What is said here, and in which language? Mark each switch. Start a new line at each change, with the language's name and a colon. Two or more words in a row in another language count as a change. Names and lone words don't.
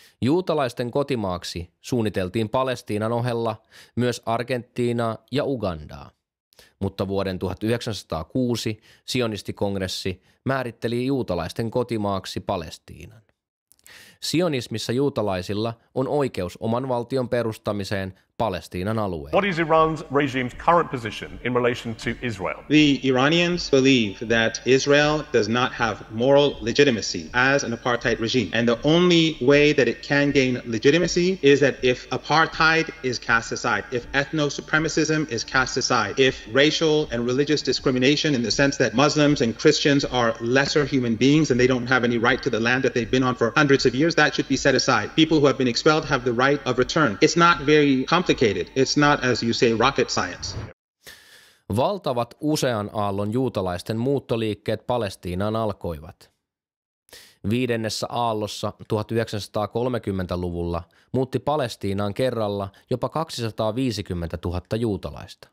Finnish: Juutalaisten kotimaaksi suunniteltiin Palestiinan ohella myös Argentiinaa ja Ugandaa, mutta vuoden 1906 sionistikongressi määritteli juutalaisten kotimaaksi Palestiinan. Sionismissa juutalaisilla on oikeus oman valtion perustamiseen Palestiinan alueella.
English: What is Iran's regime's current position in relation to Israel? The Iranians believe that Israel does not have moral legitimacy as an apartheid regime. And the only way that it can gain legitimacy is that if apartheid is cast aside, if ethno-supremacism is cast aside, if racial and religious discrimination in the sense that Muslims and Christians are lesser human beings and they don't have any right to the land that they've been on for hundreds of years, that should be set aside. People who have been expelled have the right of return. It's not very complicated. It's not, as you say, rocket science.
Finnish: Valtavat usean aallon juutalaisten muuttoliikkeet Palestiinaan alkoivat. Viidennessä aallossa 1930-luvulla muutti Palestiinaan kerralla jopa 250 000 juutalaista.